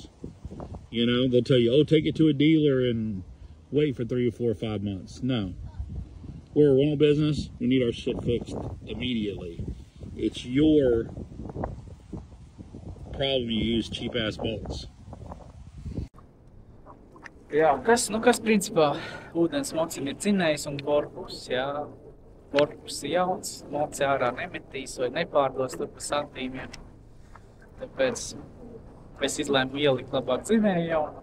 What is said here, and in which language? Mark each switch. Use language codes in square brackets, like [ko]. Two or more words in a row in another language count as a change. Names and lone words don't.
[en] You know, they'll tell you, oh, take it to a dealer and wait for 3 or 4 or 5 months. No. We're a rental business. We need our shit fixed immediately. It's your problem you use cheap-ass bolts. [lv] Jā, kas principā ūdens mocim ir dzinējs un korpus, jā. korpus jauns, moci ārā nemetīs vai nepārdos tur pa santīmiem. Tāpēc es izlēmu ielikt labāk dzinēju jaunu.